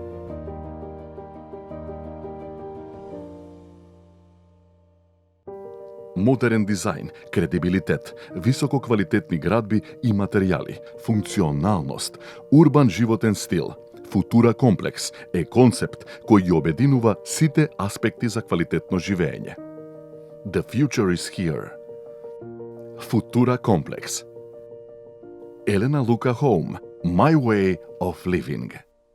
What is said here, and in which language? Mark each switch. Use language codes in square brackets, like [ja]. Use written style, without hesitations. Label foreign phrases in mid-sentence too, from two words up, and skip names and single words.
[mk] Модерен дизајн, кредибилитет, висококвалитетни градби и материјали, функционалност, урбан животен стил. Футура комплекс е концепт кој ги обединува сите аспекти за квалитетно живење. [en] The future is here. [mk] Футура комплекс. Елена Лука Хоум, [en] My Way of Living.